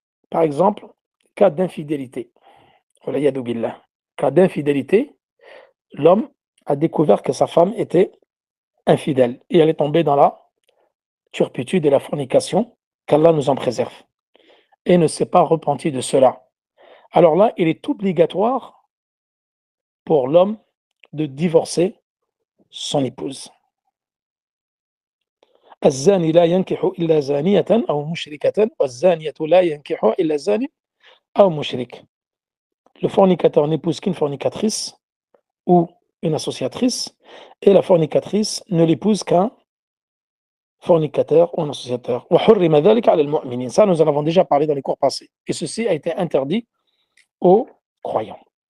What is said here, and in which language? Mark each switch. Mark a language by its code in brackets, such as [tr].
[fr] Par exemple, cas d'infidélité. Cas d'infidélité, l'homme a découvert que sa femme était infidèle et elle est tombée dans la turpitude et la fornication, qu'Allah nous en préserve, et ne s'est pas repenti de cela. Alors là, il est obligatoire pour l'homme de divorcer son épouse. [ar] الزاني لا ينكح إلا زانية أو مشركة والزانية لا ينكح إلا زاني أو مشرك. [fr] Le fornicateur n'épouse qu'une fornicatrice ou une associatrice, et la fornicatrice ne l'épouse qu'un fornicateur ou un associateur. [ar] وحرم ذلك على المؤمنين. [fr] Ça, nous en avons déjà parlé dans les cours passés. Et ceci a été interdit aux croyants.